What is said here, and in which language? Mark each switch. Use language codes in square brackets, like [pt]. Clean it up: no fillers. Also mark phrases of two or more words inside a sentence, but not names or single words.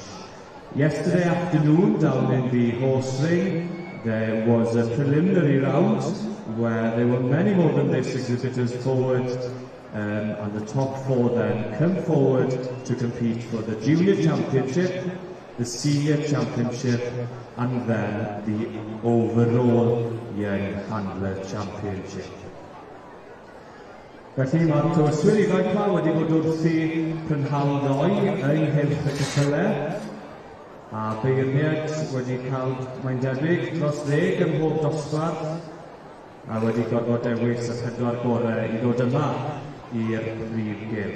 [en] Yesterday afternoon, down in the horse ring, there was a preliminary round where there were many more than this exhibitors forward, and the top 4 then come forward to compete for the Junior Championship, the Senior Championship, and then the overall Young Handler Championship. [cy] Felly mae'r tywyswyr ifanc yma wedi bod wrthi prynhawn ddoi ynghylch y ceffylau, a beirniad wedi cael, mae'n debyg, dros 10 ym mhob dosbarth, a wedi gorfod dewis y 4 gorau i ddod yma i'r brif gylch.